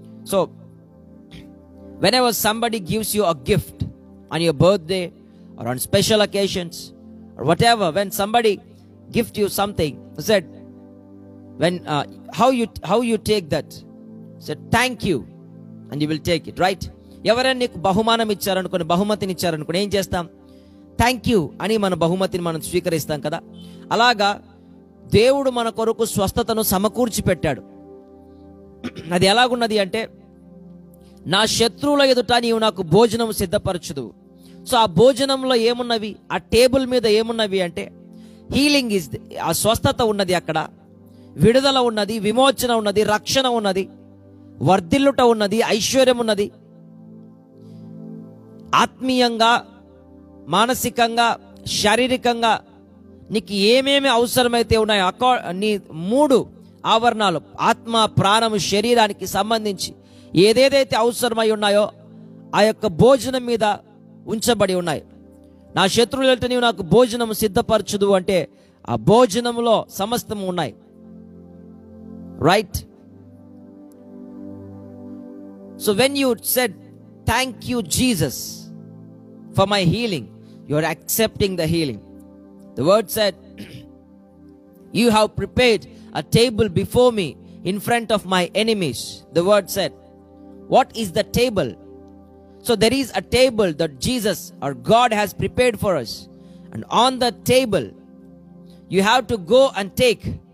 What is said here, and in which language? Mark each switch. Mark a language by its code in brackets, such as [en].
[en] So whenever somebody gives you a gift on your birthday or on special occasions or whatever, when somebody gives you something, said, when how you take that? Said thank you, and you will take it, right? [te] ఎవరైనా నీకు బహుమానం ఇచ్చారనుకోని, బహుమతిని ఇచ్చారనుకోని, ఏం చేస్తాం? [en] thank you [te] అని మన బహుమతిని మనం స్వీకరిస్తాం కదా. అలాగా దేవుడు మన కొరకు స్వస్థతను సమకూర్చి పెట్టాడు. అది ఎలాగున్నది అంటే, నా శత్రువుల ఎదుట నీవు నాకు భోజనం సిద్ధపరచుదు. సో ఆ భోజనంలో ఏమున్నవి, ఆ టేబుల్ మీద ఏమున్నవి అంటే హీలింగ్ ఇస్, ఆ స్వస్థత ఉన్నది, అక్కడ విడుదల ఉన్నది, విమోచన ఉన్నది, రక్షణ ఉన్నది, వర్ధిల్లుట ఉన్నది, ఐశ్వర్యం ఉన్నది. ఆత్మీయంగా, మానసికంగా, శారీరకంగా నీకు ఏమేమి అవసరమైతే ఉన్నాయో నీ 3 ఆవరణాలు, ఆత్మ, ప్రాణము, శరీరానికి సంబంధించి ఏదేదైతే అవసరమై ఉన్నాయో ఆ యొక్క భోజనం మీద ఉంచబడి ఉన్నాయి. నా శత్రువులతో నీవు నాకు భోజనం సిద్ధపరచుదు అంటే ఆ భోజనంలో సమస్తం ఉన్నాయి, right? [en] So when you said thank you Jesus for my healing, you are accepting the healing. The word said, you have prepared a table before me in front of my enemies. The word said, what is the table? So there is a table that Jesus or God has prepared for us, and on the table you have to go and take.